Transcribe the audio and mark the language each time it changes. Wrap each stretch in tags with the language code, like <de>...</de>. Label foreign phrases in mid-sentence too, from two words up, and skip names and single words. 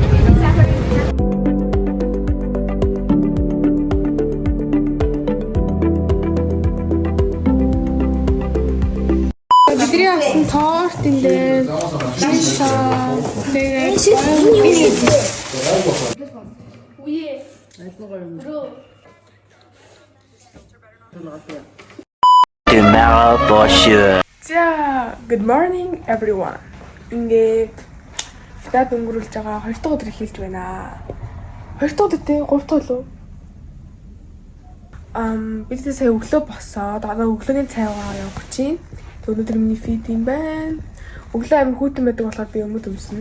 <mn>Бидний авсан торт энэ пицца тэгээд</mn> <en>Tomorrow for sure. За, good morning everyone.</en> <mn>Ингээд дад өнгөрүүлж байгаа 2 дахь өдөр эхэлж байна. 2 дахь өдөр тий 3 дахь лөө. Бид сая өглөө босоод одоо өглөөний цайгаа явах чинь. Өнөөдөр миний фид юм байна. Өглөө амин хүүтэн байдаг болохоор би өмд өмснө.</mn>